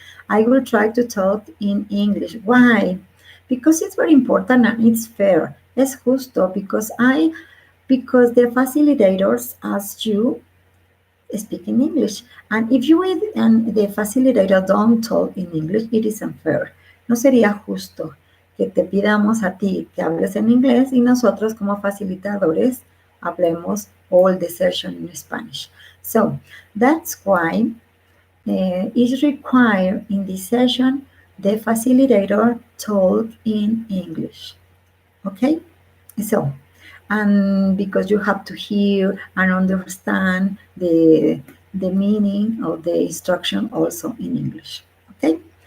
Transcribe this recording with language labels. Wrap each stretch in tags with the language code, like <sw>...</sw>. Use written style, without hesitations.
<en>I will try to talk in English. Why? Because it's very important and it's fair.</en> <es>Es justo</es> <en>because the facilitators ask you speak in English. And if you and the facilitator don't talk in English, it is unfair.</en> <es>No sería justo que te pidamos a ti que hables en inglés y nosotros como facilitadores hablemos</es> <en>all the session in Spanish. So that's why is required in this session the facilitator talk in English. Okay? So, and because you have to hear and understand the meaning of the instruction also in English. Okay?</en>